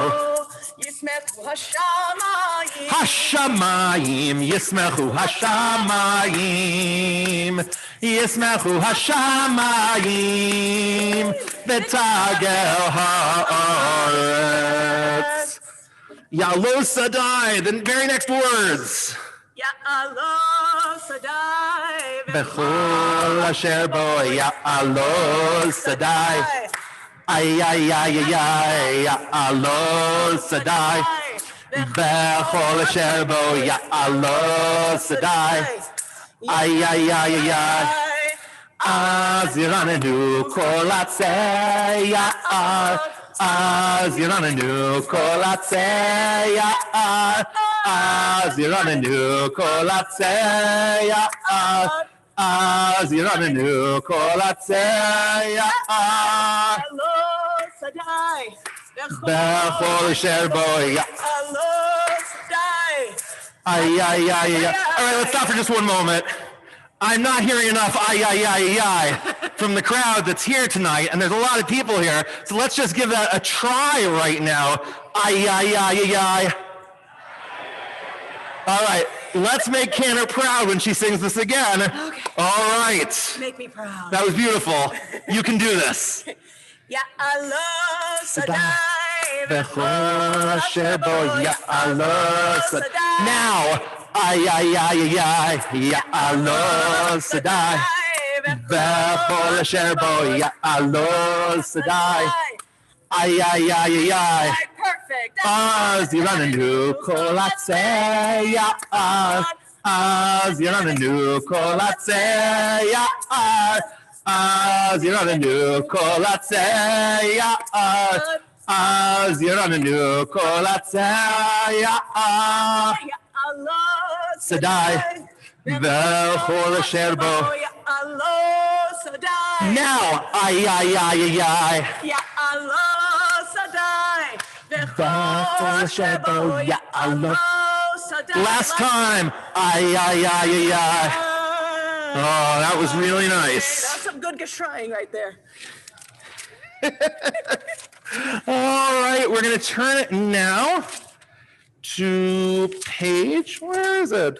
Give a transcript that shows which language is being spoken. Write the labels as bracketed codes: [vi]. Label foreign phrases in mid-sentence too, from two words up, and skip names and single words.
[he] ישמחו השמים. השמים, ישמחו השמים. ישמחו השמים. ותגל הארץ. יעלוז שדי, [en] the very next words. [he] יעלוז שדי. וכל אשר בו, יעלוז שדי. Ay, ay, ay, ay, ay, יעלוז שדי. וכל אשר בו יעלוז שדי. Ay, ay, ay, ay, ay. אז ירננו כל עצי יער. אז ירננו כל עצי יער. אז ירננו כל עצי יער. אז ירננו כל עצי יער. וכל אשר בו יעלוז שדי. Ay, ay, ay, ay. [en] All right, let's stop for just one moment. I'm not hearing enough ay, ay, ay, ay from the crowd that's here tonight, and there's a lot of people here, so let's just give that a try right now. Ay, ay, ay, ay, ay. All right, let's make Canner proud when she sings this again. Okay. All right. Make me proud. That was beautiful. You can do this. [he] יעלוז שדי. וכל אשר בו יעלוז שדי. Now. Ay, ay, ay, ay, ay, יעלוז שדי. וכל אשר בו יעלוז שדי. Ay, ay, ay, ay, ay. [en] Perfect. [he] אז ירננו כל עצי יער. אז ירננו כל עצי יער. אז ירננו כל עצי יער. אז ירננו כל עצי יער. שדי, וכל אשר בו. [en] Now, ay, ay, ay, ay, ay. [he] יעלוז שדי. וכל אשר בו, יעלוז. sadai. [en] Last time, ay, ay, ay, ay, ay. Oh, that was really nice. That's some good geschraying right there. All right, we're going to turn it now to page, where is it?